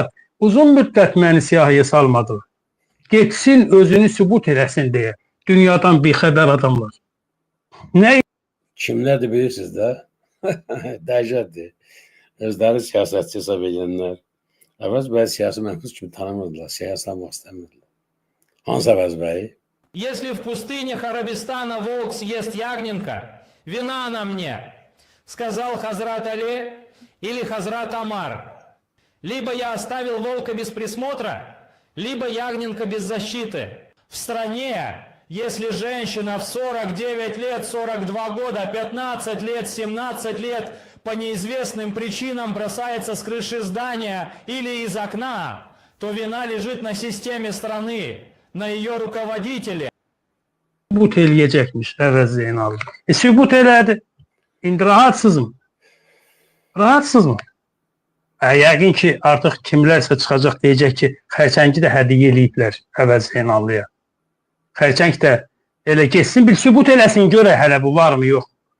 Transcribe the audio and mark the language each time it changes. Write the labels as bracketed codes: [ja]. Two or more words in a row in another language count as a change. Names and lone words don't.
[az] Uzun müddət məni siyahıya salmadı. Getsin, özünü sübut eləsin deyə. Dünyadan bir xəbər adamlar. Nə? Kimlərdir bilirsiniz də? Dəhşətdir. Özləri siyasətçi hesab edənlər. Əvəz bəy siyasi məhbus kimi tanımırdılar, siyasətləmək istəmirdilər. Hansı Əvəz bəy? [ru] Если в пустынях Арабистана волк съест ягненка, вина на мне, сказал Хазрат Али или Хазрат Амар. Либо я оставил волка без присмотра, либо ягненка без защиты. В стране если женщина в 49 лет, 42 года, 15 лет, 17 лет по неизвестным причинам бросается с крыши здания или из окна, то вина лежит на системе страны, на ее руководителе. [az] Sübut eləyəcəkmiş Əvəz Zeynalov. Sübut elədi. İndi rahatsızmı? Rahatsızmı? Yəqin ki, artıq kimlərsə çıxacaq deyəcək ki, xərçəngi də hədiyyə eləyiblər Əvəz Zeynallıya. Xərçəng də elə geçsin, bir sübut eləsin, görə hələ bu varmı, yox.